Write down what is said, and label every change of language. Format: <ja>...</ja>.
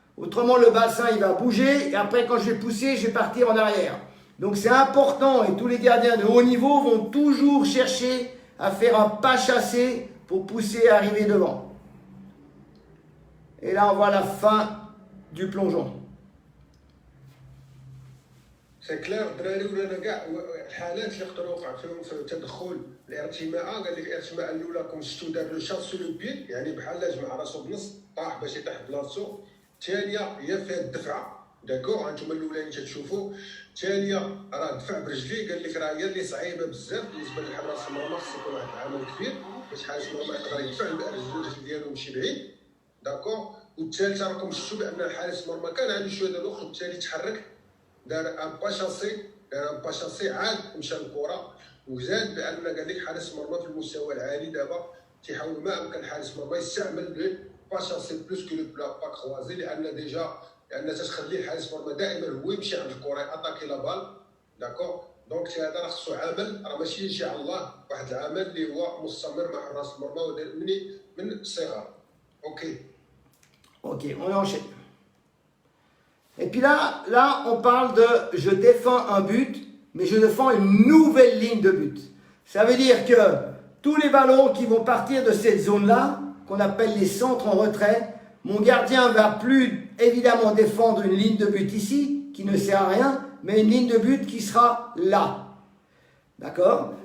<fr>Autrement, le bassin, il va bouger, et après, quand je vais pousser, je vais partir en arrière. Donc c'est important et tous les gardiens de haut niveau vont toujours chercher à faire un pas chassé pour pousser et arriver devant. Et là on voit la fin du plongeon. سي كلير</fr> <ar>الدراري ولانا كاع الحالات اللي يقدروا يوقع فيهم في تدخل الارتماء. قال لك الارتماء الاولى كوم شفتو دار لو شاط سو لو بي، يعني بحال جمع راسو بنص طاح باش يطيح بلاصتو. الثانيه هي فيها الدفعه، داكوغ هانتوما الاولاني تتشوفوا. الثانيه راه دفع برجليه، قال لك راه هي اللي صعيبه بزاف بالنسبه لحراس المرمى، خص يكون واحد العمل كبير باش حارس المرمى يقدر يدفع الرجل ديالو يمشي بعيد، داكوغ. والثالثه راكم شفتوا بان حارس المرمى كان عنده شويه ديال الوقت، بالتالي تحرك، دار ان با شاسي عاد مشى للكره وزاد بان قال لك حارس المرمى في المستوى العالي دابا تيحاول ما امكن حارس المرمى يستعمل</ar> <fr>لو با شاسي بلوس كو لو با كروازي،</fr> <ar>لان ديجا لان تتخلي الحارس المرمى دائما هو يمشي عند الكره ياتاكي لا بال، داكور. دونك هذا راه خصو عمل، راه ماشي يجي على الله، واحد العمل اللي هو مستمر مع حراس المرمى من الصغر.</ar> <fr>Ok, on enchaîne. Et puis là, on parle de je défends un but, mais je défends une nouvelle ligne de but. Ça veut dire que tous les ballons qui vont partir de cette zone-là, qu'on appelle les centres en retrait, mon gardien va plus évidemment défendre une ligne de but ici, qui ne sert à rien, mais une ligne de but qui sera là. D'accord?</fr>